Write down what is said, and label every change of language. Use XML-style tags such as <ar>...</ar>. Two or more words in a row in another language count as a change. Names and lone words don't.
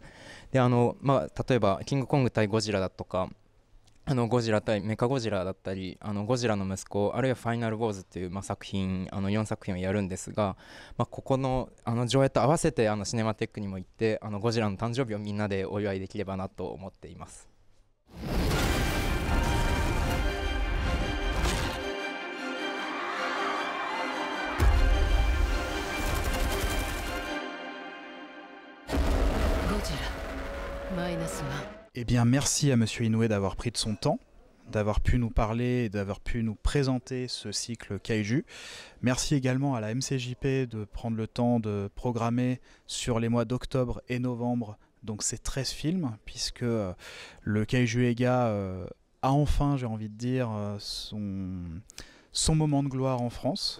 <ja>で例えばキングコング対ゴジラだとか、ゴジラ対メカゴジラだったり、ゴジラの息子、あるいはファイナルウォーズという作品、4作品をやるんですが、ここの上映と合わせてシネマテックにも行ってゴジラの誕生日をみんなでお祝いできればなと思っています。</ja> <fr>ゴジラマイナス 1。Eh bien, merci à Monsieur Inoue d'avoir pris de son temps, d'avoir pu nous parler, d'avoir pu nous présenter ce cycle Kaiju. Merci également à la MCJP de prendre le temps de programmer sur les mois d'octobre et novembre donc ces 13 films, puisque le</fr> <ja>怪獣映画</ja> <fr>a enfin, j'ai envie de dire, son moment de gloire en France.</fr>